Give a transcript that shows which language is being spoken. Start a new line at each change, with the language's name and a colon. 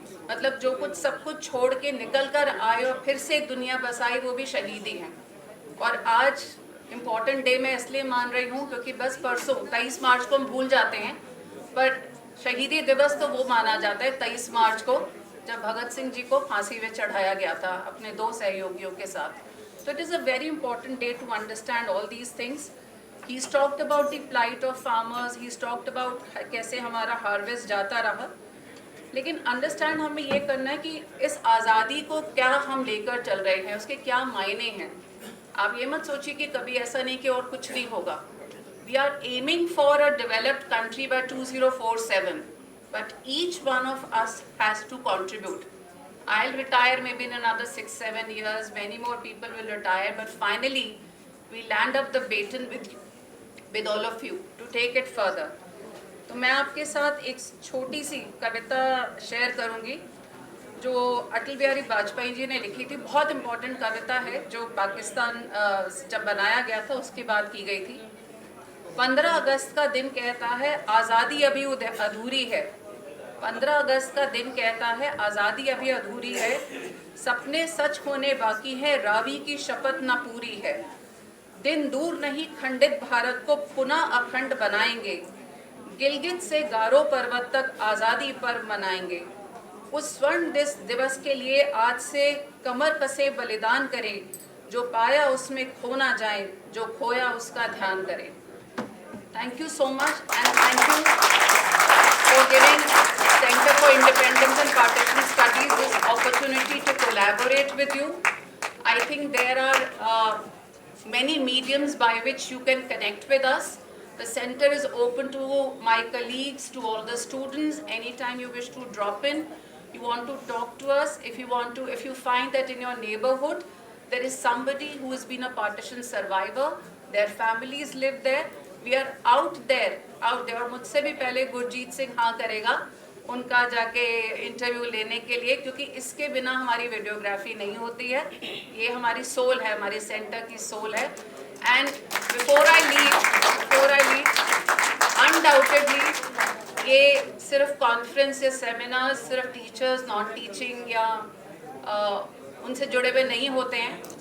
Hindi: मतलब जो कुछ सब कुछ छोड़ के निकल कर आए और फिर से दुनिया बसाई, वो भी शहीद ही हैं. और आज इम्पॉर्टेंट डे मैं इसलिए मान रही हूँ क्योंकि बस परसों 23 मार्च को हम भूल जाते हैं, पर शहीदी दिवस तो वो माना जाता है 23 मार्च को, जब भगत सिंह जी को फांसी में चढ़ाया गया था अपने 2 सहयोगियों के साथ.
English: So it is a very important day to understand all these things. He's talked about the plight of farmers. He's talked about
Hindi: कैसे हमारा हार्वेस्ट जाता रहा. लेकिन अंडरस्टैंड हमें ये करना है कि इस आज़ादी को क्या हम लेकर चल रहे हैं, उसके क्या मायने हैं. आप ये मत सोचिए कि कभी ऐसा नहीं कि और कुछ नहीं होगा.
English: We are aiming for a developed country by 2047, but each one of us has to contribute. I'll retire maybe in another 6-7 years, many more people will retire, but finally we land up the baton with all of you to take it further.
Hindi: तो मैं आपके साथ एक छोटी सी कविता share करूंगी जो अटल बिहारी वाजपेयी जी ने लिखी थी। बहुत इम्पोर्टेंट कविता है जो पाकिस्तान जब बनाया गया था उसके बाद की गई थी। 15 अगस्त का दिन कहता है आज़ादी अभी अधूरी है। 15 अगस्त का दिन कहता है आज़ादी अभी अधूरी है, सपने सच होने बाकी है, रावी की शपथ न पूरी है। दिन दूर नहीं खंडित भारत को पुनः अखंड बनाएंगे, गिलगित से गारो पर्वत तक आज़ादी पर्व मनाएंगे। उस स्वर्ण दिवस के लिए आज से कमर कसे बलिदान करें, जो पाया उसमें खो ना जाए, जो खोया उसका ध्यान करें।
English: Thank you so much, and thank you for giving Center for Independence and Partition Studies this opportunity to collaborate with you. I think there are many mediums by which you can connect with us. The center is open to my colleagues, to all the students. Anytime you wish to drop in, you want to talk to us. If you find that in your neighborhood there is somebody who has been a partition survivor, their families live there, we are out there.
Hindi: और मुझसे भी पहले गुरजीत सिंह हाँ करेगा उनका जाके interview लेने के लिए, क्योंकि इसके बिना हमारी वीडियोग्राफी नहीं होती है। ये हमारी सोल है, हमारे सेंटर की सोल है।
English: and before I leave
Hindi: undoubtedly ये सिर्फ कॉन्फ्रेंस या सेमिनार सिर्फ टीचर्स नॉन टीचिंग या उनसे जुड़े हुए नहीं होते हैं।